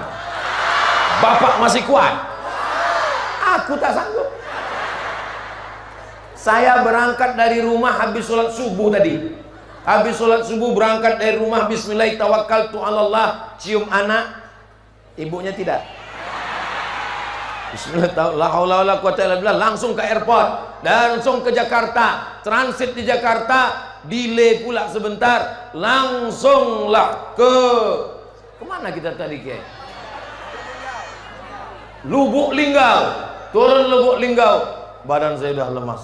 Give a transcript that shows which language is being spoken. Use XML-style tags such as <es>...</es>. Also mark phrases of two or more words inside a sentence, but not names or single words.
<id>Bapak masih kuat? Aku tak sanggup. Saya berangkat dari rumah habis sholat subuh tadi. Habis sholat subuh berangkat dari rumah,</id> <ar>بسم الله توكلت على الله,</ar> <id>cium anak. Ibunya tidak.</id> <ar>بسم الله، لا حول ولا قوة إلا بالله,</ar> <id>langsung ke airport dan langsung ke Jakarta. Transit di Jakarta, delay pula sebentar, langsunglah kemana kita tadi, Kiai? Lubuk Linggau. Turun Lubuk Linggau, badan saya sudah lemas.</id>